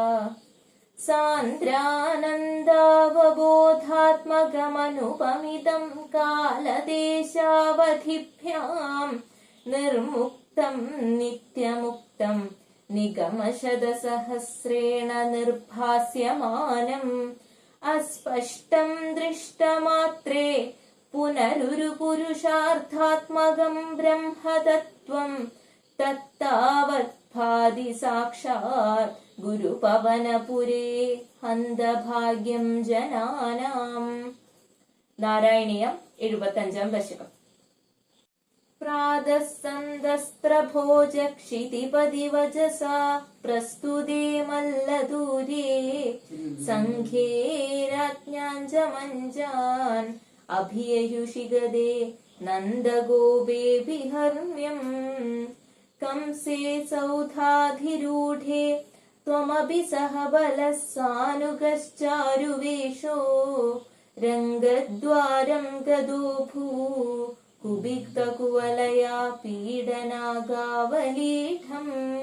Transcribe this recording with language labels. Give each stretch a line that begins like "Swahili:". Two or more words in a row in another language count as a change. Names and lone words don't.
Sanskrit: सान्द्रानन्दावबोधात्मकमनुपमितं कालदेशावधिभ्यां निर्मुक्तं नित्यमुक्तं निगमशतसहस्रेण निर्भास्यमानम् अस्पष्टं दृष्टमात्रे पुनरुरुपुरुषार्थात्मकं ब्रह्मतत्त्वं तत्तावत् भाति साक्षात् ഗുരുപവനപുരേ ഹന്തഭാഗ്യം ജനാനാം.
Malayalam: നാരായണീയം 75-ാം ദശകം.
Sanskrit: പ്രാതസ്സന്തസ്ത്രഭോജക്ഷിതിപതിവജസാ പ്രസ്തുതേ മല്ലദൂരേ സംഘേ രാജ്ഞാഞ്ചമഞ്ജാൻ അഭിയയുഷിഗദേ നന്ദഗോപേ വിഹർമ്മ്യം कंसे सौधाधिरूढे त्वमपि सह बलः सानुगश्चारुवेशो रङ्गद्वारं गदो भू कुबिक्तकुवलया पीडनागावलीढम्